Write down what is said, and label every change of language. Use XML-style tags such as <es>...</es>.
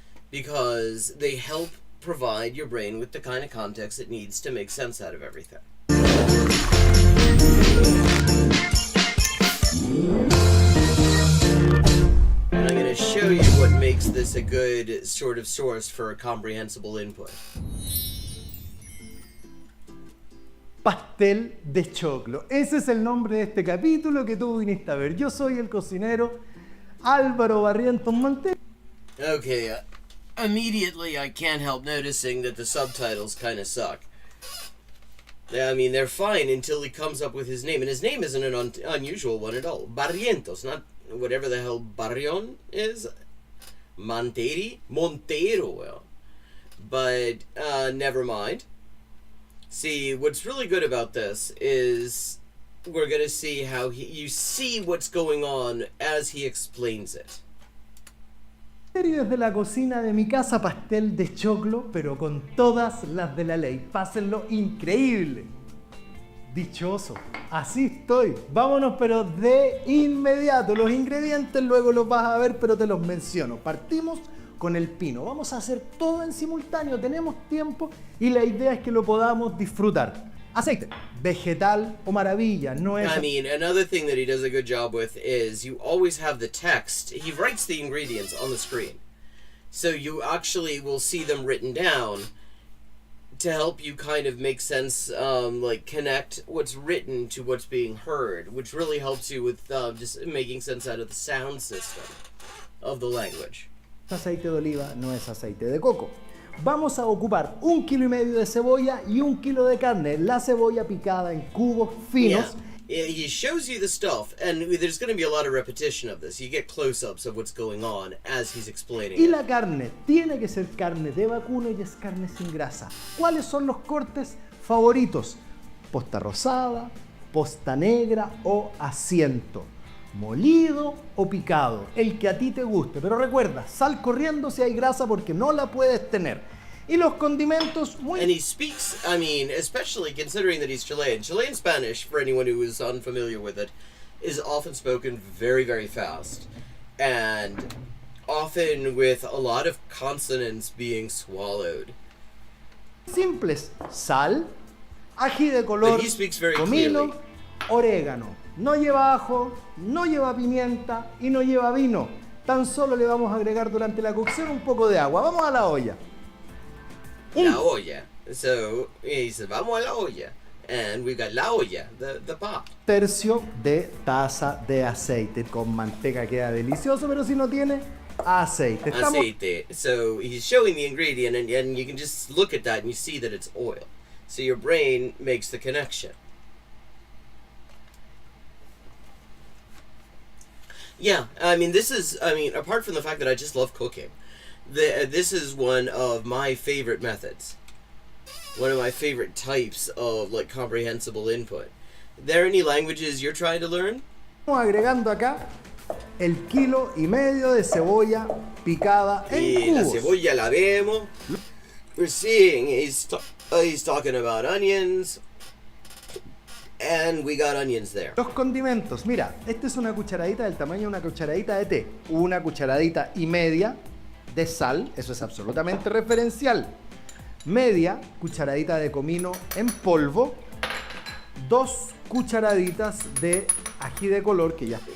<en>Because they help provide your brain with the kind of context it needs to make sense out of everything. And I'm going to show you what makes this a good sort of source for a comprehensible input.</en> <es>Pastel de choclo. Ese es el nombre de este capítulo que tú viniste a ver. Yo soy el cocinero Álvaro Barrientos Montero.</es> <en>Okay, immediately I can't help noticing that the subtitles kind of suck. I mean, they're fine until he comes up with his name, and his name isn't an unusual one at all. Barrientos, not whatever the hell Barrion is. Montero, well. But, never mind. See, what's really good about this is we're gonna see how you see what's going on as he explains it.</en> <es>Y desde la cocina de mi casa, pastel de choclo, pero con todas las de la ley. Pásenlo increíble. Dichoso. Así estoy. Vámonos, pero de inmediato. Los ingredientes luego los vas a ver, pero te los menciono. Partimos con el pino. Vamos a hacer todo en simultáneo. Tenemos tiempo y la idea es que lo podamos disfrutar. Aceite, vegetal o maravilla. No es...</es> <en>I mean, another thing that he does a good job with is you always have the text. He writes the ingredients on the screen. So you actually will see them written down to help you kind of make sense, like connect what's written to what's being heard, which really helps you with just making sense out of the sound system of the language.</en> <es>Aceite de oliva, no es aceite de coco. Vamos a ocupar 1,5 kilos de cebolla y 1 kilo de carne. La cebolla picada en cubos finos.</es> <en>Yeah, he shows you the stuff, and there's going to be a lot of repetition of this. You get close-ups of what's going on as he's explaining</en> <es>Y</es> <en>it.</en> <es>la carne tiene que ser carne de vacuno y es carne sin grasa. ¿Cuáles son los cortes favoritos? Posta rosada, posta negra o asiento. Molido o picado, el que a ti te guste. Pero recuerda, sal corriendo si hay grasa porque no la puedes tener. Y los condimentos muy...</es> <en>And he speaks, I mean, especially considering that he's Chilean. Chilean Spanish, for anyone who is unfamiliar with it, is often spoken very, very fast. And often with a lot of consonants being swallowed.</en> <es>simples. Sal, ají de color,</es> <en>But he speaks very</en> <es>comino,</es> <en>clearly.</en> <es>orégano. No lleva ajo, no lleva pimienta y no lleva vino. Tan solo le vamos a agregar durante la cocción un poco de agua. Vamos a la olla. La olla.</es> <en>So he said,</en> <es>vamos a la olla.</es> <en>And we've got la olla, the pot.</en> <es>Tercio de taza de aceite. Con manteca queda delicioso, pero si no tiene, aceite. Estamos... Aceite.</es> <en>So he's showing the ingredient, and you can just look at that and you see that it's oil. So your brain makes the connection. Yeah, I mean, apart from the fact that I just love cooking, this is one of my favorite methods. One of my favorite types of, like, comprehensible input. There any languages you're trying to learn?</en> <es>Estamos agregando acá el 1,5 kilos de cebolla picada en Y la cubos. cebolla la vemos.</es> <en>We're seeing he's talking about onions. And we got onions there.</en> <es>Los condimentos, mira, esta es una cucharadita del tamaño de una cucharadita de té, una cucharadita y media de sal, eso es absolutamente referencial, media cucharadita de comino en polvo, 2 cucharaditas de ají de color que ya...</es>